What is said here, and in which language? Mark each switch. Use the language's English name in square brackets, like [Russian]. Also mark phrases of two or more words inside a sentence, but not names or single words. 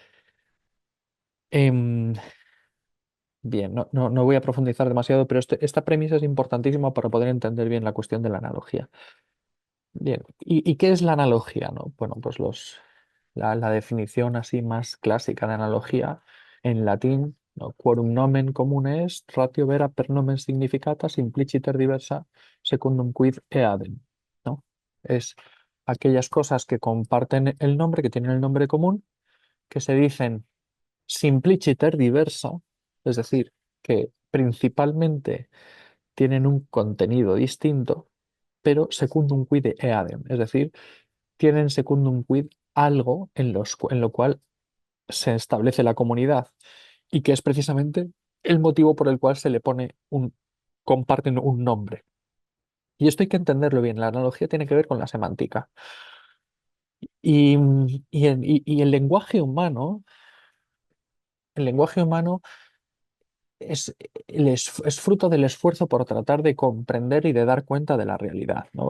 [Spanish] Em, Bien, no voy a profundizar demasiado, pero esta premisa es importantísima para poder entender bien la cuestión de la analogía. Bien, ¿y qué es la analogía, no? Bueno, pues la definición así más clásica de analogía en latín, ¿no? [Latin] Quorum nomen común est, ratio vera per nomen significata, simpliciter diversa, secundum quid eadem, [Spanish] ¿no? Es aquellas cosas que comparten el nombre, que tienen el nombre común, que se dicen [Latin] simpliciter diversa, [Spanish] es decir, que principalmente tienen un contenido distinto, pero [Latin] secundum quid eadem, [Spanish] es decir, tienen [Latin] secundum quid [Spanish] algo en lo cual se establece la comunidad y que es precisamente el motivo por el cual se le pone comparten un nombre. Y esto hay que entenderlo bien, la analogía tiene que ver con la semántica. Y, y el lenguaje humano es fruto del esfuerzo por tratar de comprender y de dar cuenta de la realidad, ¿no?